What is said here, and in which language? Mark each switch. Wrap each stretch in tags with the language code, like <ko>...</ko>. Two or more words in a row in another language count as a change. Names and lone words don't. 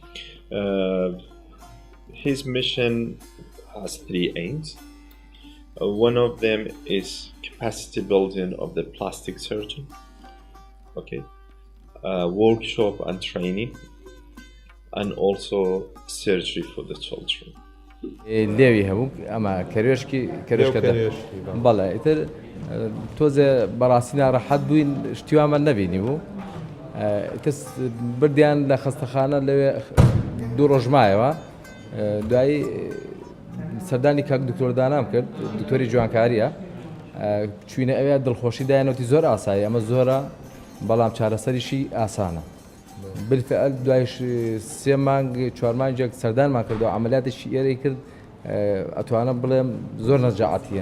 <en>His mission has three aims. One of them is capacity building of the plastic surgeon, workshop and training, and also surgery for the children.</en> <ku>لێوی هەبوو ئەمە کەروێشکی کەروێشکەدە بەڵێ ئیتر تۆزێ بەڕاستی ناڕەحەت بووین شتیوامان نەبینی بوو ئیتر بردیان لە خەستەخانە لەوێ دوو ڕۆژ مایەوە دوایی سەردانی کاک دکتۆر دانام کرد دکتۆری جوانکاریە چوینە ئەوێ دڵخۆشی دایانەوەتی زۆر ئاسایی ئەمە زۆرە بەڵام چارەسەریشی ئاسانە بالفعل دوای سێ مانگ چوار مانگێک سەردانمان کردەوە عەمەلیاتێکی ئێرەی کرد ئەتوانم بڵێم زۆر نەجاعەتیە.</ku>